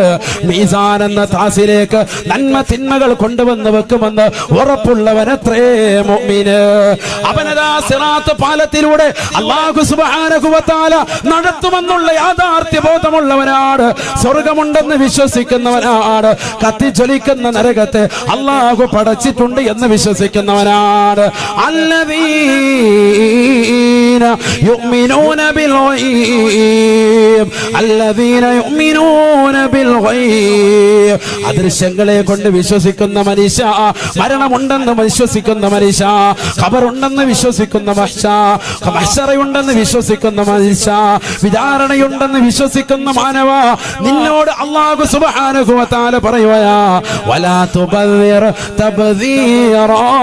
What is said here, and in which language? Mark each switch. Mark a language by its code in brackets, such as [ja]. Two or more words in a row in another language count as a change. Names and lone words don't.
[ml] മീസാൻ എന്ന താസിലേക്ക് നന്മ തിന്മകൾ കൊണ്ടുവന്ന് വെക്കുമെന്ന് ഉറപ്പുള്ളവനത്രേ മുഅ്മിന്. അവനതാ സിറാത്ത് പാലത്തിലൂടെ അല്ലാഹു [ar] سبحانه وتعالى [ml] നടത്തുമെന്നുള്ള യാഥാർത്ഥ്യ ബോധമുള്ളവനാണ്. സ്വർഗമുണ്ടെന്ന് വിശ്വസിക്കുന്നവനാണ്. കത്തിജ്വലിക്കുന്ന നരകത്തെ അല്ലാഹു പടച്ചിട്ടുണ്ട് എന്ന് വിശ്വസിക്കുന്നവനാണ്. [ar] الذين يؤمنون بالغيب الذين يؤمنون بالغيب. [ml] അദൃശ്യങ്ങളെ കൊണ്ട് വിശ്വസിക്കുന്ന മനുഷ്യ, മരണമുണ്ടെന്ന് വിശ്വസിക്കുന്ന മനുഷ്യ, ഖബറുണ്ടെന്ന് വിശ്വസിക്കുന്ന മനുഷ്യ, മഹ്ശറയുണ്ടെന്ന് വിശ്വസിക്കുന്ന മനുഷ്യ, വിചാരണയുണ്ടെന്ന് വിശ്വസിക്കുന്ന മാനവ, നിന്നോട് അല്ലാഹു [ar] سبحانه وتعالى [ml] പറയുകയാ, [ar] ولا تبذر تبذيرا.